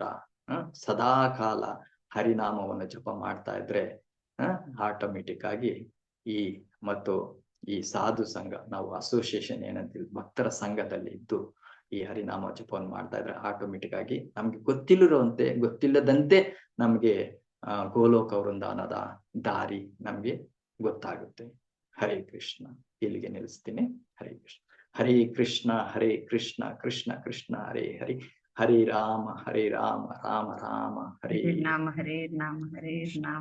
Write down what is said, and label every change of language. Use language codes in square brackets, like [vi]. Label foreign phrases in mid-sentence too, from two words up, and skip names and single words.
[kn] ಸದಾ ಕಾಲ ಹರಿನಾಮವನ್ನು ಜಪ ಮಾಡ್ತಾ ಇದ್ರೆ ಆಟೋಮೆಟಿಕ್ ಆಗಿ ಮತ್ತು ಈ ಸಾಧು ಸಂಘ, ನಾವು ಅಸೋಸಿಯೇಷನ್ ಏನಂತೀವಿ, ಭಕ್ತರ ಸಂಘದಲ್ಲಿ ಇದ್ದು ಈ ಹರಿನಾಮ ಜಪವನ್ನು ಮಾಡ್ತಾ ಇದ್ರೆ ಆಟೋಮೆಟಿಕ್ ಆಗಿ ನಮ್ಗೆ ಗೊತ್ತಿಲ್ಲದಂತೆ ನಮ್ಗೆ ಗೋಲೋಕ ವೃಂದಾವನದ ದಾರಿ ನಮ್ಗೆ ಗೊತ್ತಾಗುತ್ತೆ. [sa] ಹರೇ ಕೃಷ್ಣ. [kn] ಇಲ್ಲಿಗೆ ನಿಲ್ಲಿಸ್ತೀನಿ. [sa] ಹರೇ ಕೃಷ್ಣ. ಹರೇ ಕೃಷ್ಣ ಕೃಷ್ಣ ಕೃಷ್ಣ ಹರೇ ಹರಿ, ಹರೇ ರಾಮ ರಾಮ ರಾಮ ಹರೇ ನಾಮ ಹರೇ ನಾಮ ಹರೇ ನಾಮ.